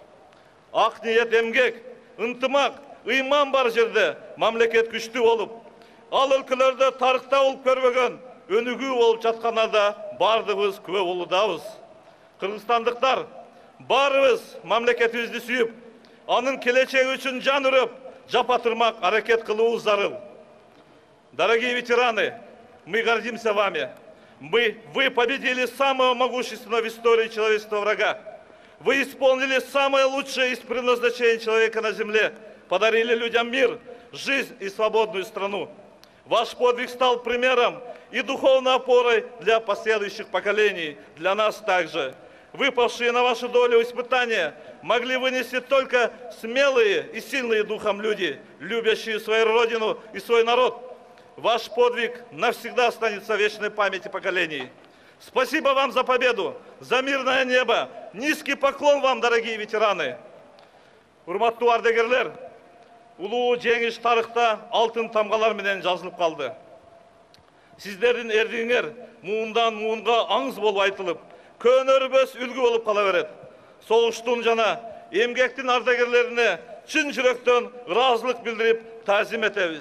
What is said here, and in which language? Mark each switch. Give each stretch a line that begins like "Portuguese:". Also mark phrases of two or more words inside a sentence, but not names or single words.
Kyrgyz: Ак ниет, эмгек, ынтымак, ыйман бар жерде мамлекет күчтүү болуп, ал өлкөлөрдө тарыхта болуп көрбөгөн өнүгүү болуп жатканына да бардыгыбыз күбө болуудабыз. Кыргызстандыктар барыбыз мамлекетибизди сүйүп, анын келечеги үчүн жан үрөп, жапа-тырмак аракет кылуубуз зарыл.
Russian: Дорогие ветераны, мы гордимся вами. Вы победили самого могущественного в истории человечества врага. Вы исполнили самое лучшее из предназначений человека на земле, подарили людям мир, жизнь и свободную страну. Ваш подвиг стал примером и духовной опорой для последующих поколений, для нас также. Выпавшие на вашу долю испытания могли вынести только смелые и сильные духом люди, любящие свою родину и свой народ. Ваш подвиг навсегда останется в вечной памяти поколений. Спасибо вам за победу, за мирное небо. Низкий поклон вам, дорогие ветераны.
Kyrgyz: Урматтуу ардагерлер, улуу жеңиш тарыхта алтын тамгалар менен жазылып калды. Сиздердин эрдигиңер муундан муунга аңыз болуп айтылып, көнөрбөс үлгү болуп кала берет. Согуштун жана эмгектин ардагерлерине чын жүрөктөн ыраазылык билдирип таазим этебиз.